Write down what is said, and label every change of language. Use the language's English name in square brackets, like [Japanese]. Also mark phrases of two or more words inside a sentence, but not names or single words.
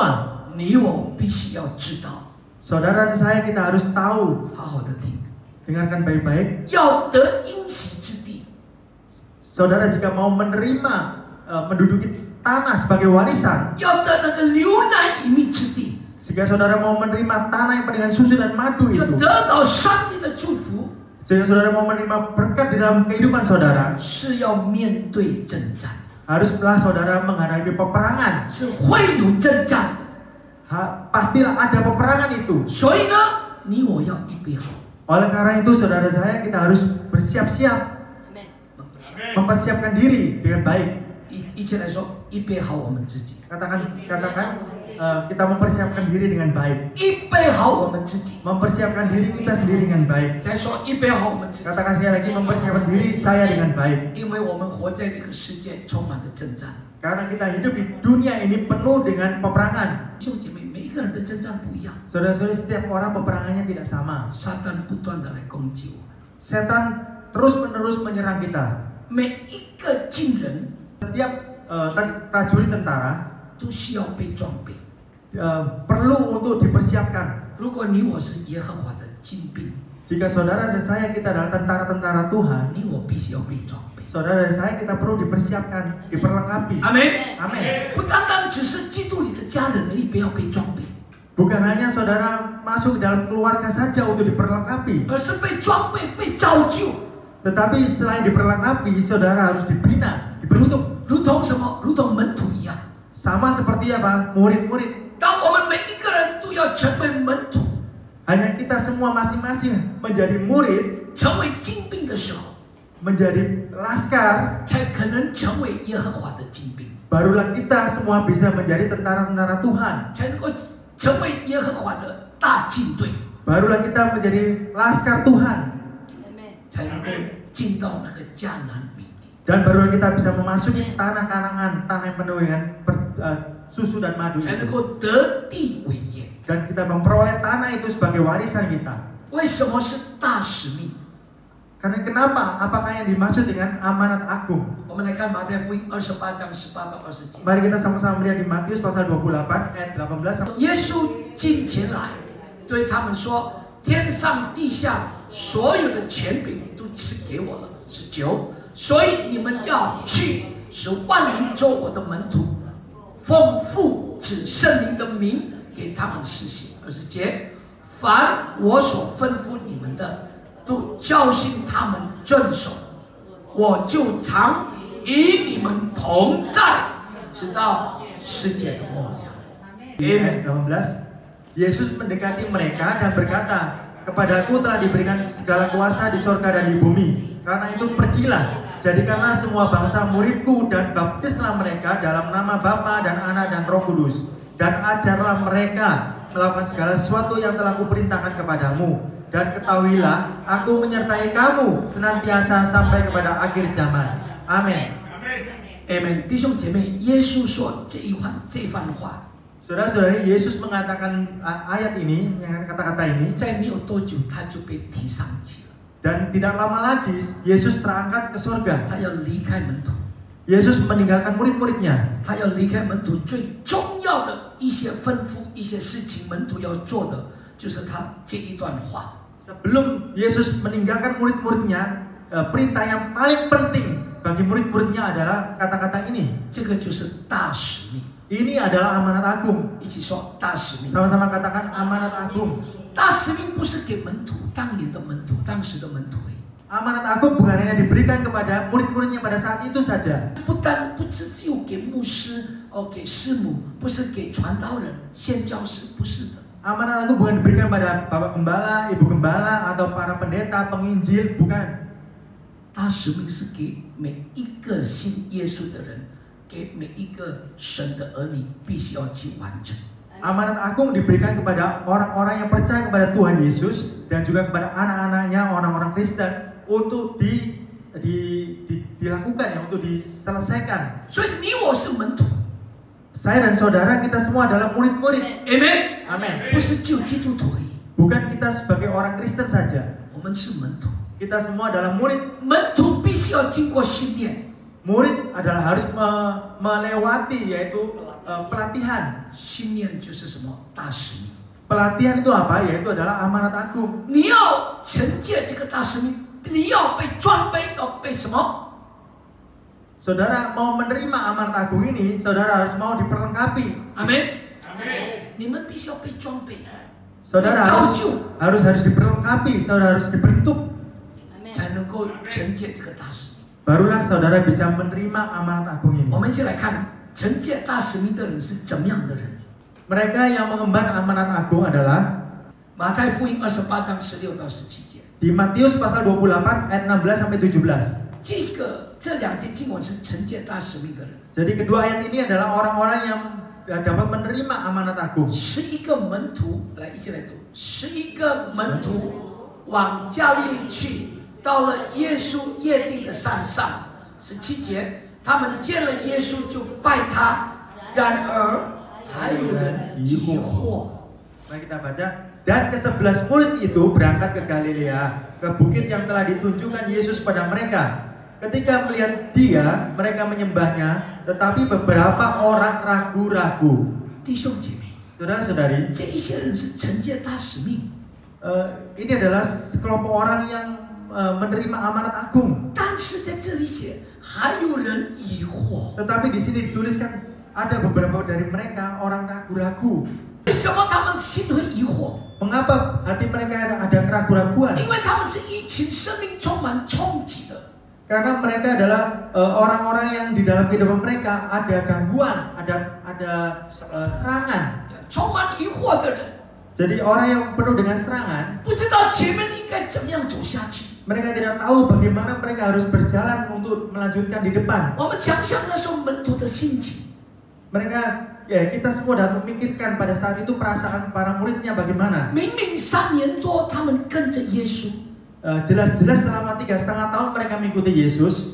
[Chinese] 你我必须要知道， [Indonesian] Saudara dan saya kita harus tahu, [Chinese] 好好的听， [Indonesian] dengarkan baik-baik. [Chinese] 要得应许之地， [Indonesian] Saudara jika mau menerima menduduki tanah sebagai warisan, [Chinese] 要得那个流奶与蜜之地， [Indonesian] jika saudara mau menerima tanah yang penuh dengan susu dan madu [Chinese] 要 [Indonesian] itu, [Chinese] 得到上帝的祝福， [Indonesian] jika saudara mau menerima berkat di dalam kehidupan saudara, [Chinese] 是要面对征战， [Indonesian] haruslah saudara menghadapi peperangan. [Chinese] 是会有征战的。 [Indonesian] Pastilah ada peperangan itu. [Chinese] 所以呢，你我要预备好， [Indonesian] Oleh karena itu saudara saya kita harus bersiap-siap, mempersiapkan diri dengan baik. [Chinese] 一起来说，预备好我们自己， [Indonesian] Katakan kita mempersiapkan diri dengan baik. [Chinese] 预备好我们自己。 [Indonesian] Mempersiapkan diri kita sendiri dengan baik. [Chinese] 再说，预备好我们自己， [Indonesian] Katakan sekali lagi, mempersiapkan diri saya dengan baik. [Chinese] 因为我们活在这个世界充满了征战。 [Indonesian] Karena kita hidup di dunia ini penuh dengan peperangan. [Chinese] 弟兄姐妹，每一个人的征战不一样， [Indonesian] Saudara-saudari, setiap orang peperangannya tidak sama. [Chinese] 撒旦不断的来攻击我们， [Indonesian] Setan terus-menerus menyerang kita. [Chinese] 每一个军人 [Indonesian] Setiap prajurit tentara [Chinese] 都需要被装备。 [Indonesian] perlu untuk dipersiapkan. [Chinese] 如果你我是耶和华的军兵， [Indonesian] Jika saudara dan saya kita adalah tentara-tentara Tuhan, [Chinese] 你我必须要被装备。 [Indonesian] saudara dan saya kita perlu dipersiapkan, diperlengkapi. [Chinese] 阿门。 [Indonesian] Amin. [Chinese] 不单单只是基督里的家人而已，不要被装备， [Indonesian] Bukan hanya saudara masuk dalam keluarga saja untuk diperlengkapi, [Chinese] 而是被装备、被造就。 [Indonesian] tetapi selain diperlengkapi, saudara harus dibina, [Chinese] 如 [Indonesian] dibentuk. [Chinese] 同如同什么？如同门徒一样。 [Indonesian] Sama seperti apa? Murid-murid. [Chinese] 当我们每一个人都要成为门徒， [Indonesian] Hanya kita semua masing-masing menjadi murid, [Chinese] 成为精兵的时候， [Indonesian] menjadi laskar, [Chinese] 才可能成为耶和华的精兵， [Indonesian] barulah kita semua bisa menjadi tentara-tentara Tuhan. [Chinese] 才能够成为耶和华的大军队， [Indonesian] Barulah kita menjadi laskar Tuhan. [Chinese] 才能够进到那个迦南美地。 [Indonesian] Dan barulah kita bisa memasuki tanah Kanaan, tanah yang penuh dengan susu dan madu [Chinese] 才能 [Indonesian] itu. [Chinese] 够得地为业。 [Indonesian] Dan kita memperoleh tanah itu sebagai warisan kita. [Chinese] 为什么是大使命？ [Indonesian] Karena kenapa? Apakah yang dimaksud dengan amanat agung? [Chinese] 我们来看马太福音28章18到20节。 [Indonesian] Mari kita sama-sama melihat di Matius pasal 28 ayat 18 sampai [Chinese] 耶稣近前来，对他们说：“天上地下所有的权柄都赐给我了。19，所以你们要去，使万民做我的门徒，奉父子圣灵的名给他们施行。20节，凡我所吩咐你们的，都教训他们遵守，我就常与你们同在，直到世界的末了。” [Indonesian] ayat 18. Yesus mendekati mereka dan berkata, "Kepadaku telah diberikan segala kuasa di sorga dan di bumi. Karena itu pergilah, jadikanlah semua bangsa muridku dan baptislah mereka dalam nama Bapa dan Anak dan Roh Kudus. Dan ajarlah mereka melakukan segala sesuatu yang telah kuperintahkan kepadamu. Dan ketahuilah, aku menyertai kamu senantiasa sampai kepada akhir zaman." Amin. [Chinese] Amen， 弟兄姐妹，耶稣说这番话， [Indonesian] Saudara-saudari, Yesus mengatakan ayat ini, yang kata-kata ini, [Chinese] 在没有多久他就被提上去了， [Indonesian] dan tidak lama lagi Yesus terangkat ke surga. [Chinese] 他要离开门徒， [Indonesian] Yesus meninggalkan murid-muridnya. [Chinese] 他要离开门徒最重要的一些吩咐、一些事情，门徒要做的就是他这一段话。 [Indonesian] Sebelum Yesus meninggalkan murid-muridnya, perintah yang paling penting bagi murid-muridnya adalah kata-kata ini. [Chinese] 这个就是大使命， [Indonesian] Ini adalah amanat agung. [Chinese] 一起说大使命。 [Indonesian] Sama-sama katakan amanat agung. [Chinese] 大使命不是给门徒，当年的门徒，当时的门徒而已， [Indonesian] Amanat agung bukan hanya diberikan kepada murid-muridnya pada saat itu saja. [Chinese] 不只有给牧师、给师母，不是给传道人、宣教士，不是的。 [Indonesian] Amanat agung bukan diberikan pada Bapak Gembala, Ibu Gembala, atau para pendeta, penginjil, bukan. [Chinese] 大使命是给每一个信耶稣的人，给每一个神的儿女，必须要去完成。 [Indonesian] Amanat agung diberikan kepada orang-orang yang percaya kepada Tuhan Yesus dan juga kepada anak-anaknya, orang-orang Kristen untuk dilakukan ya, untuk diselesaikan. [Chinese] 所以你我是门徒。 [Indonesian] Saya dan saudara kita semua adalah murid-murid. [Chinese] Amen。 [Indonesian] Amin. [Chinese] 不是只有基督徒而已， [Indonesian] Bukan kita sebagai orang Kristen saja. [Chinese] 我们是门徒。 [Indonesian] Kita semua adalah murid. [Chinese] 门徒必须要经过训练。 [Indonesian] Murid adalah harus melewati yaitu pelatihan. [Chinese] 训练就是什么？大使命。 [Indonesian] Pelatihan itu apa? Yaitu adalah amanat agung. [Chinese] 你要承接这个大使命，你要被装备，要被什么？ [Indonesian] Saudara mau menerima amanat agung ini, saudara harus mau diperlengkapi. [Chinese] Amin。你们必须要被装备， [Indonesian] Saudara harus diperlengkapi, saudara harus dibentuk. [Chinese] 才能够承接这个大使命。 [Indonesian] Barulah saudara bisa menerima amanat agung ini. [Chinese] 我们一起来看承接大使命的人是怎么样的人。 [Indonesian] Mereka yang mengemban amanat agung adalah [Chinese] 马太福音28章16到17节。 [Indonesian] di Matius pasal 28 ayat 16 sampai 17. [Chinese] 这两节经文是承接大使命的人， [Indonesian] Jadi kedua ayat ini adalah orang-orang yang dapat menerima amanat agung. [Chinese] 11 个门徒，来一起来读，11个门徒往加利利去，到了耶稣约定的山上。17节，他们见了耶稣就拜他，然而还有人疑惑。 [Indonesian] Mari kita baca. Dan ke-11 murid itu berangkat ke Galilea, ke bukit yang telah ditunjukkan Yesus pada mereka. Ketika melihat dia, mereka menyembahnya, tetapi beberapa orang ragu-ragu. [Chinese] 弟兄姐妹， [Indonesian] Saudara-saudari, [Chinese] 这一些人是承接大使命， [Indonesian] ini adalah sekelompok orang yang menerima amanat agung. [Chinese] 但是在这里写还有人疑惑。 [Indonesian] Tetapi di sini dituliskan ada beberapa dari mereka orang ragu-ragu. [Chinese] 为什么他们心会疑惑？ [Indonesian] Mengapa hati mereka ada keraguan-raguan? [Chinese] 因为他们是一群生命充满冲击的。 [Indonesian] Karena mereka adalah orang-orang yang di dalam kehidupan mereka ada gangguan, ada serangan. [Chinese] 充满疑惑的人， [Indonesian] Jadi orang yang penuh dengan serangan, [Chinese] 不知道前面应该怎么样走下去。 [Indonesian] mereka tidak tahu bagaimana mereka harus berjalan untuk melanjutkan di depan. [Chinese] 我们想想那时候门徒的心情， [Indonesian] Mereka, ya kita semua dapat memikirkan pada saat itu perasaan para muridnya bagaimana. [Chinese] 明明3年多他们跟着耶稣， [Indonesian] Jelas-jelas selama 3,5 tahun mereka mengikuti Yesus.